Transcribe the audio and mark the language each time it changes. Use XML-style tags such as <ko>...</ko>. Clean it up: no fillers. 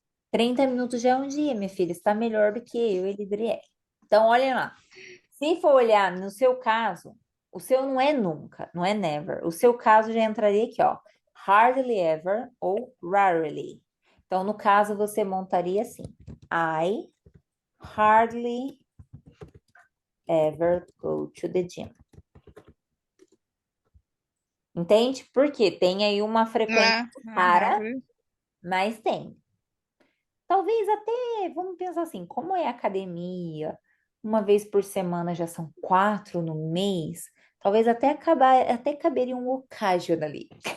<pt>30 minutos já é um dia, minha filha. Está melhor do que eu e Lidriele. Então, olha lá. Se for olhar no seu caso, o seu não é nunca, não é never. O seu caso já entraria aqui, ó. Hardly ever ou rarely. Então, no caso, você montaria assim.</pt> <en>I hardly ever go to the gym.</en> <pt>Entende? Porque tem aí uma frequência rara, mas tem. Talvez até, vamos pensar assim, como é academia, uma vez por semana já são 4 no mês, talvez até caberia um occasionally.</pt>